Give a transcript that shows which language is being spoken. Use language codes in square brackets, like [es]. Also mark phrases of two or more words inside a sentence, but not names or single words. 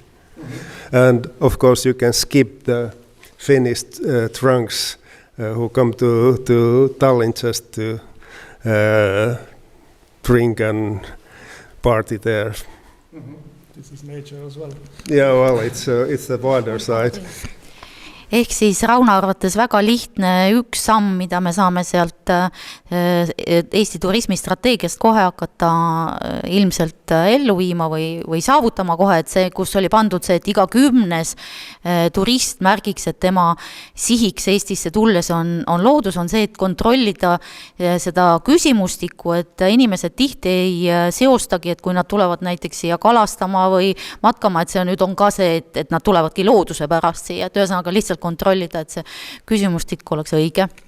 [en] And of course you can skip the Finnish trunks who come to Tallinn just to drink and party there. Mm-hmm. This is nature as well. Yeah, well, it's the water side. [et] Ehk siis Rauno arvates väga lihtne üks samm, mida me saame sealt Eesti turismistrateegiast kohe hakata ilmselt ellu viima või saavutama kohe, et see, kus oli pandud see, et iga 10. turist märgiks, et tema sihiks Eestisse tulles on loodus, on see, et kontrollida seda küsimustikku, et inimesed tihti ei seostagi, et kui nad tulevad näiteks siia kalastama või matkama, et see nüüd on ka see, et nad tulevadki looduse pärast siia, et ühesõnaga lihtsalt kontrollida, et see küsimustik oleks õige.